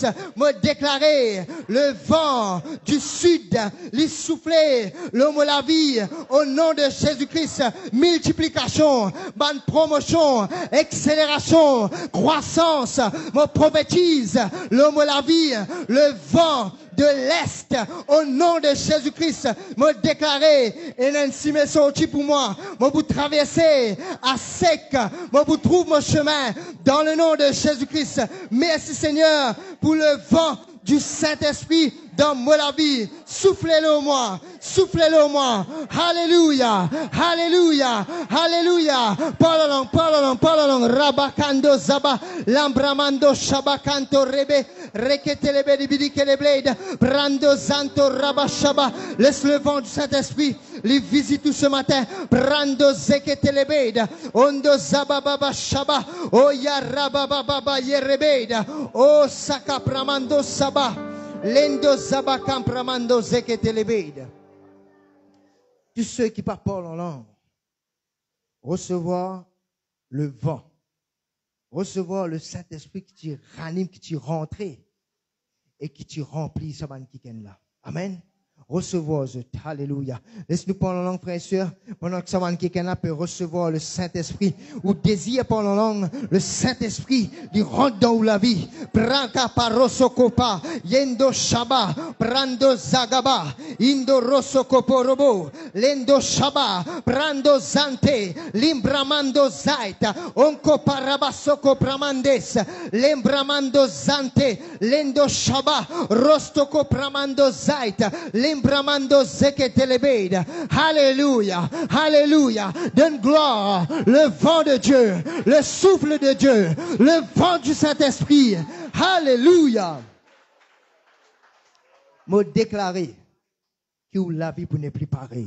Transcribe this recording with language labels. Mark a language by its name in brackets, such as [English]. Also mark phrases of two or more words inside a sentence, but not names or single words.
[French] Moi déclarer le vent du sud, li souffler, l'homme la vie, au nom de Jésus-Christ, multiplication, bonne promotion, accélération, croissance, me prophétise, l'homme la vie, le vent de l'Est, au nom de Jésus-Christ, me déclarer, et Nancy m'est sorti pour moi, me vous traverser à sec, me vous trouve mon chemin, dans le nom de Jésus-Christ. Merci Seigneur, pour le vent du Saint-Esprit dans ma vie. Soufflez-le au moi. Soufflez-le au moi. Alléluia. Alléluia. Alléluia. Parlons. Rabakando zaba. Lambramando shabakanto rebe. Reketelebe dibidikele blade. Brando zanto rabashaba. Laisse le vent du Saint-Esprit les visite tout ce matin. Brando zeketelebeda. Ondo zabababa shaba. Oya rabababa yerebeda. O sakapramando saba. Lendo zabakam pramando zeketelebeda. Tous ceux qui parlent en langue, recevoir le vent, recevoir le Saint-Esprit qui t'y ranime, qui t'y rentre et qui t'y remplit ce là. Amen. Recevoir, alléluia. Laisse-nous parler en langue, frères et sœurs, pendant que ça quelqu'un peut recevoir le Saint-Esprit, ou désire parler en langue, le Saint-Esprit, il rentre dans la vie. Branca parosokopa, yendo shaba, brando zagaba, indo rosokoporobo, lendo shaba, brando zante, limbramando zaita, onko parabasoko pramandes, lembramando zante, lendo shaba, rostoko pramando zaita, Bramando zeketelebeda. Alléluia. Alléluia. Donne gloire. Le vent de Dieu. Le souffle de Dieu. Le vent du Saint-Esprit. Alléluia. Me déclarer que la vie pour ne plus pareil.